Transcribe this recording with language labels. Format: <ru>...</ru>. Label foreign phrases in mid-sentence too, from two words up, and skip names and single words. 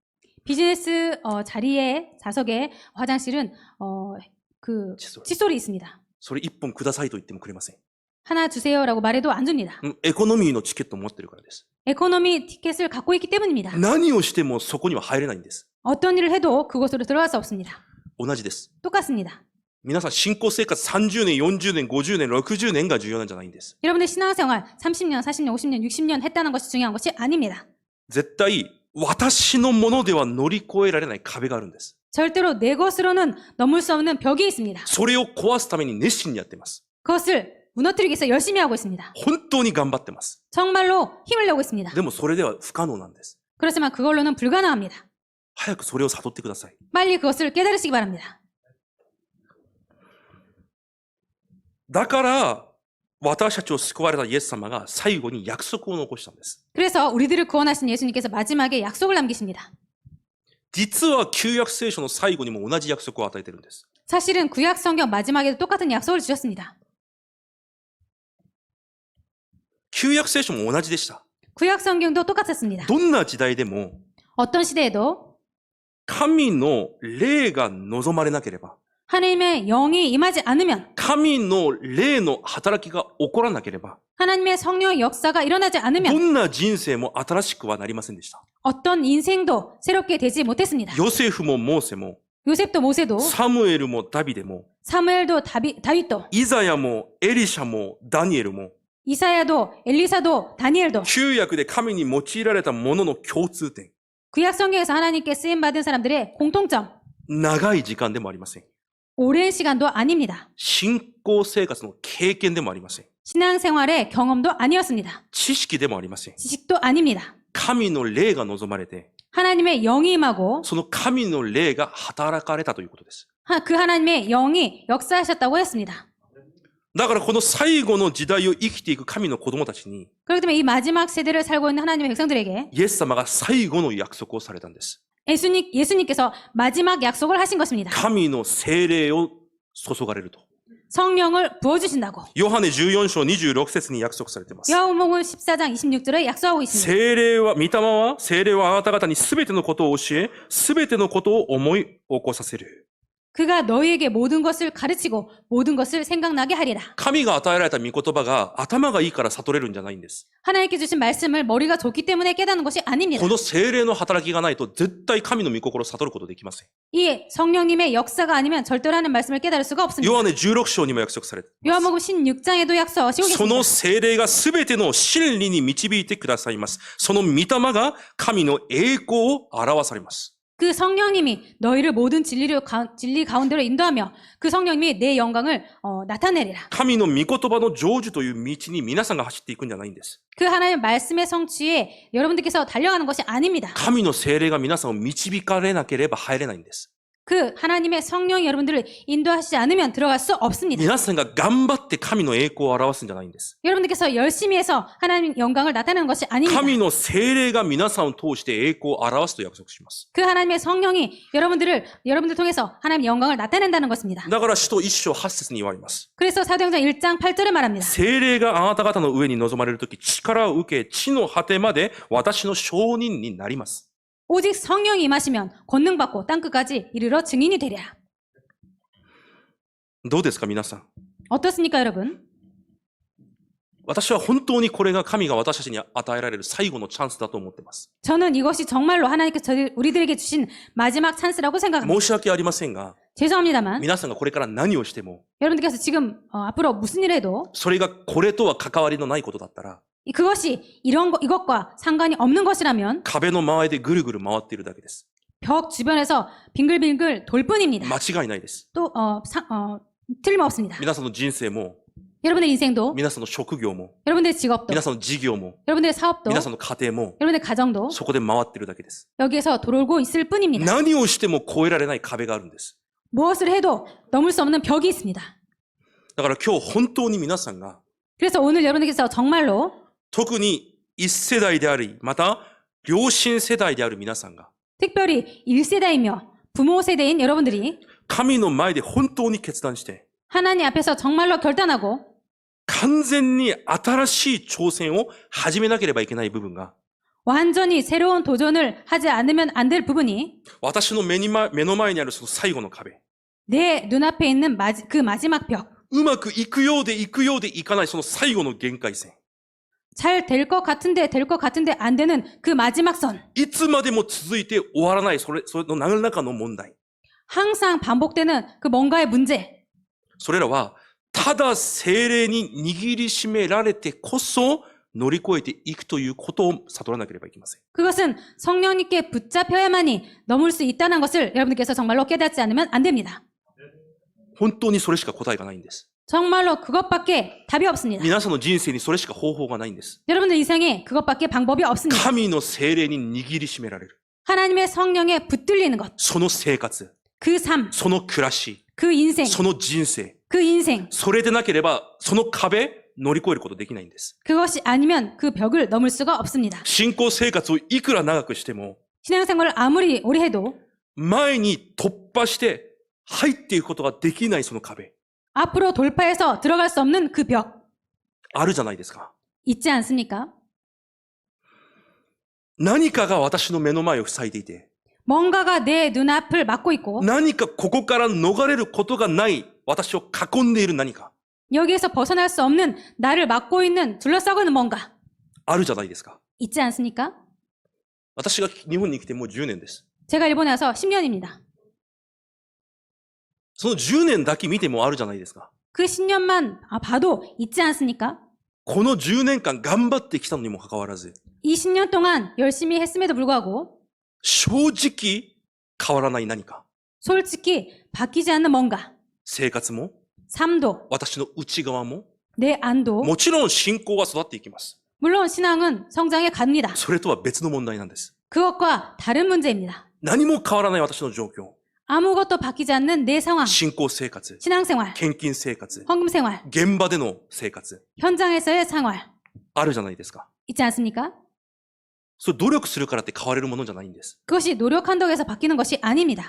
<ko>비즈니스 자리에 좌석에 화장실은 그 칫솔이 있습니다.</ko> <ja>それ一本くださいと言ってもくれません。</ja> <ko>하나 주세요라고 말해도 안 줍니다.</ko> <ja>エコノミーのチケットを持ってるからです。</ja> <ko>에코노미 티켓을 갖고 있기 때문입니다.</ko> <ja>何をしてもそこには入れないんです。</ja> <ko>어떤 일을 해도 그곳으로 들어갈 수 없습니다.</ko> <ja>同じです。</ja> <ko>똑같습니다.</ko> <ja>皆さん信仰生活30年、40年、50年、60年が重要なんじゃないんです。</ja> <ko>여러분의 신앙생활 30년, 40년, 50년, 60년 했다는 것이 중요한 것이 아닙니다.</ko> <ja>絶対私のものでは乗り越えられない壁があるんです。</ja> <ko>절대로 내 것으로는 넘을 수 없는 벽이 있습니다.</ko> <ja>それを壊すために熱心にやっています。</ja> <ko>그것을 무너뜨리기 위해서 열심히 하고 있습니다.</ko> <ja>本当に頑張ってます。</ja> <ko>정말로 힘을 내고 있습니다.</ko> <ja>でもそれでは不可能なんです。</ja> <ko>그렇지만 그걸로는 불가능합니다.</ko> <ja>早くそれを悟ってください。</ja> <ko>빨리 그것을 깨달으시기 바랍니다.</ko> <ja>だから、私たちを救われたイエス様が最後に約束を残したんです。</ja> <ko>그래서 우리들을 구원하신 예수님께서 마지막에 약속을 남기십니다.</ko> <ja>実は旧約聖書の最後にも同じ約束を与えているんです。</ja> <ko>사실은 구약 성경 마지막에도 똑같은 약속을 주셨습니다.</ko> <ja>旧約聖書も同じでした。</ja> <ko>구약 성경도 똑같았습니다.</ko> <ja>どんな時代でも</ja> <ko>어떤 시대에도</ko> <ja>神の霊が望まれなければ、</ja> <ko>하나님의 영이 임하지 않으면</ko> <ja>神の霊の働きが起こらなければ、</ja> <ko>하나님의 성령의 역사가 일어나지</ko> <ja>ど</ja> <ko>않으면</ko> <ja>んな人生も新しくはなりませんでした。</ja> <ko>어떤 인생도 새롭게 되지 못했습니다.</ko> <ja>ヨセフもモーセも、</ja> <ko>요셉도 모세도</ko> <ja>サムエルもダビデも、</ja> <ko>사무엘도 다윗도</ko> <ja>イザヤもエリシャもダニエルも、</ja> <ko>이사야도 엘리사도 다니엘도</ko> <ja>旧約で神に用いられたものの共通点、</ja> <ko>구약 성경에서 하나님께 쓰임 받은 사람들의 공통점</ko> <ja>長い時間でもありません。</ja> <ko>오랜 시간도 아닙니다.</ko> <ja>信仰生活の経験でもありません。</ja> <ko>신앙생활의 경험도 아니었습니다.</ko> <ja>知識でもありません。</ja> <ko>지식도 아닙니다.</ko> <ja>神の霊が望まれて、</ja> <ko>하나님의 영이 임하고</ko> <ja>その神の霊が働かれたということです。</ja> <ko>그 하나님의 영이 역사하셨다고 했습니다.</ko> <ja>だからこの最後の時代を生きていく神の子供たちに、</ja> <ko>그렇기 때문에 이 마지막 세대를 살고 있는 하나님의 백성들에게</ko> <ja>イエス様が最後の約束をされたんです。</ja> <ko>예수님께서 마지막 약속을 하신 것입니다.</ko> <ja>神の聖霊を注がれると。</ja> <ko>성령을 부어주신다고.</ko> <ja>ヨハネ14章26節に約束されています。</ja> <ko>요한복음 14장 26절에 약속하고 있습니다.</ko> <ja>聖霊は、御霊は、聖霊はあなた方にすべてのことを教え、すべてのことを思い起こさせる。</ja> <ko>그가 너희에게 모든 것을 가르치고 모든 것을 생각나게 하리라.</ko> <ja>神が与えられた御言葉が頭がいいから悟れるんじゃないんです。</ja> <ko>하나님께 주신 말씀을 머리가 좋기 때문에 깨닫는 것이 아닙니다.</ko> <ja>この聖霊の働きがないと絶対神の御心を悟ることできません。</ja> <ko>이 성령님의 역사가 아니면 절대로 하는 말씀을 깨달을 수가 없습니다.</ko> <ja>ヨハネ16章にも約束されています。</ja> <ko>요한복음 16장에도 약속하시고</ko> <ja>その</ja> <ko>계십니다.</ko> <ja>聖霊がすべての真理に導いてくださいます。その御霊が神の栄光を表されます。</ja> <ko>그 성령님이 너희를 모든 진리 가운데로 인도하며 그 성령님이 내 영광을 나타내리라.</ko> <ja>神の御言葉の成就という道に皆さんが走っていくんじゃないんです。</ja> <ko>그 하나님의 말씀의 성취에 여러분들께서 달려가는 것이 아닙니다.</ko> <ja>神の聖霊が皆さんを導かれなければ入れないんです。</ja> <ko>그 하나님의 성령이 여러분들을 인도하시지 않으면 들어갈 수 없습니다.</ko> <ja>皆さんが頑張って神の栄光を表すんじゃないんです。</ja> <ko>여러분들께서 열심히 해서 하나님 영광을 나타내는 것이 아닙니다.</ko> <ja>神の聖霊が皆さんを通して栄光を表すと約束します。</ja> <ko>그 하나님의 성령이 여러분들 통해서 하나님 영광을 나타낸다는 것입니다.</ko> <ja>だから使徒一章八節に言われます。</ja> <ko>그래서 사도행전 1장 8절에 말합니다.</ko> <ja>聖霊があなた方の上に臨まれるとき、力を受け、地の果てまで私の証人になります。</ja> <ko>오직 성령이 임하시면 권능받고 땅끝까지 이르러 증인이 되리라.</ko> <ja>どうですか皆さん。</ja> <ko>어떻습니까 여러분?</ko> <ja>私は本当にこれが神が私たちに与えられる最後のチャンスだと思っています。</ja> <ko>저는 이것이 정말로 하나님께서 우리들에게 주신 마지막 찬스라고 생각합니다.</ko> <ja>申し訳ありませんが、</ja> <ko>죄송합니다만</ko> <ja>皆さんがこれから何をしても、</ja> <ko>여러분들께서 지금 앞으로 무슨 일을 해도</ko> <ja>それがこれとは関わりのないことだったら、</ja> <ko>그것이 이것과 상관이 없는 것이라면</ko> <ja>壁の周りでぐるぐる回っているだけです。</ja> <ko>벽 주변에서 빙글빙글 돌 뿐입니다.</ko> <ja>間違いないです。</ja> <ko>또 틀림없습니다.</ko> <ja>皆さんの人生も、</ja> <ko>여러분의 인생도</ko> <ja>皆さんの職業も、</ja> <ko>여러분의 직업도</ko> <ja>皆さんの事業も、</ja> <ko>여러분의 사업도</ko> <ja>皆さんの家庭も、</ja> <ko>여러분의 가정도</ko> <ja>そこで回っているだけです。</ja> <ko>여기에서 돌고 있을 뿐입니다.</ko> <ja>何をしても越えられない壁があるんです。</ja> <ko>무엇을 해도 넘을 수 없는 벽이 있습니다.</ko> <ja>だから今日本当に皆さんが、</ja> <ko>그래서 오늘 여러분들께서 정말로</ko> <ja>特に一世代であり、また両親世代である皆さんが、</ja> <ko>특별히 1세대이며 부모 세대인 여러분들이</ko> <ja>神の前で本当に決断して、</ja> <ko>하나님 앞에서 정말로 결단하고</ko> <ja>完全に新しい挑戦を始めなければいけない部分が、</ja> <ko>완전히 새로운 도전을 하지 않으면 안 될 부분이</ko> <ja>私の目の前にあるその最後の壁、</ja> <ko>내 눈앞에 있는 그 마지막 벽.</ko> <ja>うまくいくようでいくようでいかないその最後の限界線。</ja> <ko>잘 될 것 같은데 안 되는 그 마지막 선.</ko> <ja>いつまでも続いて終わらないその何らかの問題。</ja> <ko>항상 반복되는 그 뭔가의 문제.</ko> <ja>それらは、ただ聖霊に握りしめられてこそ乗り越えていくということを悟らなければいけません。</ja> <ko>그것은 성령님께 붙잡혀야만이 넘을 수 있다는 것을 여러분들께서 정말로 깨닫지 않으면 안 됩니다.</ko> <ja>本当にそれしか答えがないんです。</ja> <ko>정말로 그것밖에 답이 없습니다.</ko> <ja>皆さんの人生にそれしか方法がないんです。</ja> <ko>여러분들 인생에 그것밖에 방법이 없습니다.</ko> <ja>神の聖霊に握りしめられる。</ja> <ko>하나님의 성령에 붙들리는 것.</ko> <ja>その生活、</ja> <ko>그 삶,</ko> <ja>その暮らし、</ja> <ko>그 인생,</ko> <ja>その人生。</ja> <ko>그 인생.</ko> <ja>それでなければ、その壁、乗り越えることできないんです。</ja> <ko>그것이 아니면 그 벽을 넘을 수가 없습니다.</ko> <ja>信仰生活をいくら長くしても、</ja> <ko>신앙생활을 아무리 오래 해도</ko> <ja>前に突破して入っていくことができないその壁、</ja> <ko>앞으로 돌파해서 들어갈 수 없는 그 벽</ko> <ja>あるじゃないですか。</ja> <ko>있지 않습니까?</ko> <ja>何かが私の目の前を塞いでいて、</ja> <ko>뭔가가 내 눈앞을 막고 있고</ko> <ja>何かここから逃れることがない私を囲んでいる何か、</ja> <ko>여기에서 벗어날 수 없는 나를 막고 있는 둘러싸고 있는 뭔가</ko> <ja>あるじゃないですか。</ja> <ko>있지 않습니까?</ko> <ja>私が日本に来てもう10年です。</ja> <ko>제가 일본에 와서 10년입니다.</ko> <ja>その10年だけ見てもあるじゃないですか。</ja> <ko>그 10년만 봐도 있지 않습니까?</ko> <ja>この10年間頑張ってきたのにもかかわらず、</ja> <ko>이 10년 동안 열심히 했음에도 불구하고</ko> <ja>正直変わらない何か。</ja> <ko>솔직히 바뀌지 않는 뭔가</ko> <ja>生活も、</ja> <ko>삶도</ko> <ja>私の内側も、</ja> <ko>내 안도</ko> <ja>もちろん信仰は育っていきます。</ja> <ko>물론 신앙은 성장해 갑니다.</ko> <ja>それとは別の問題なんです。</ja> <ko>그것과 다른 문제입니다.</ko> <ja>何も変わらない私の状況。</ja> <ko>아무것도 바뀌지 않는 내 상황,</ko> <ja>信仰生活、</ja> <ko>신앙생활,</ko> <ja>献金生活、</ja> <ko>헌금생활,</ko> <ja>現場での生活、</ja> <ko>현장에서의 생활</ko> <ja>あるじゃないですか。</ja> <ko>있지 않습니까?</ko> <ja>それ努力するからって変われるものじゃないんです。</ja> <ko>그것이 노력한다고 해서 바뀌는 것이 아닙니다.</ko>